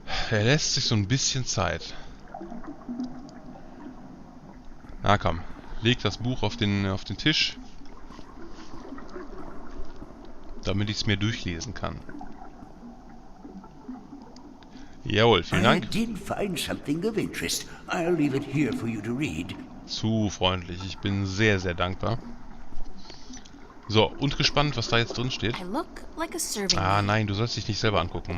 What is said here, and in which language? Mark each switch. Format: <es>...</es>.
<de>Er lässt sich so ein bisschen Zeit. Na komm, leg das Buch auf den Tisch, damit ich es mir durchlesen kann. Jawohl, vielen Dank.</de> <en>I did find something of interest. I'll leave it here for you to read.</en> <de>Zu freundlich, ich bin sehr, sehr dankbar. So, und gespannt, was da jetzt drin steht.</de> <en>I look like a serving Ah, maid.</en> <de>nein, du sollst dich nicht selber angucken.</de>